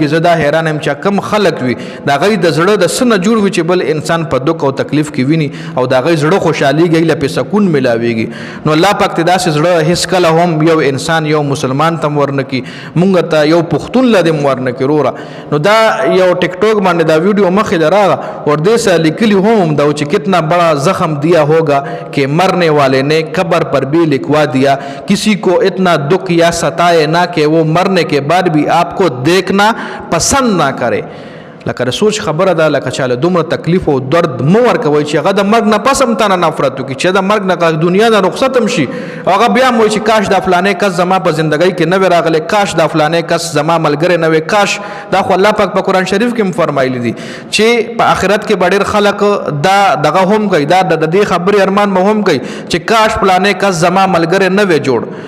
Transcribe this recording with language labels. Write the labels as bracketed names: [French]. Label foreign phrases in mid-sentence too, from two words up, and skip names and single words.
[Pashto] زه دا حیران یم چې کم خلک وي د هغوی د زړه د څه نه جوړ وي چې بل انسان په دک او تکلیف کې ویني او د هغوی زړه خوشحالیږي، له پې سکون میلاویږي. نو الله پاک ته داسې زړه هېڅ کله هم یو انسان یو مسلمان ته هم ورنکړي، مونږ ته یو پښتون له دې هم ورنکړي وروره. نو دا یو ټیک ټاک باندې دا ویډیو مخې ته راغله اور دې سره لیکلي هم دا چې [Urdu] کتنا بڑا زخم دیا ہوگا کہ مرنے والے نے قبر پر بھی لکھوا دیا، کسی کو اتنا دکھ یا ستائے نہ کہ وہ مرنے کے بعد بھی آپ کو دیکھنا پسند نہ کرے. [Pashto] لکه د سوچ خبره ده، لکه چاله دومره تکلیف او درد مو ورکوئ چې هغه د مرګ نه پس هم تا نه نفرت وکړي، چې د مرګ نه دنیا نه رخصت هم شي هغه بیا هم وایي چې کاش دا فلانې کس زما په زندګۍ کې نه وی راغلی، کاش دا فلانې کس زما ملګری نه وی، کاش دا خو الله پاک په قرآن شریف کې هم فرمایلی دي چې په آخرت کې به ډېر خلک دا دغه هم کوي، دا د دې خبرې ارمان به هم کوي چې کاش فلانې کس زما ملګری نه وی جوړ.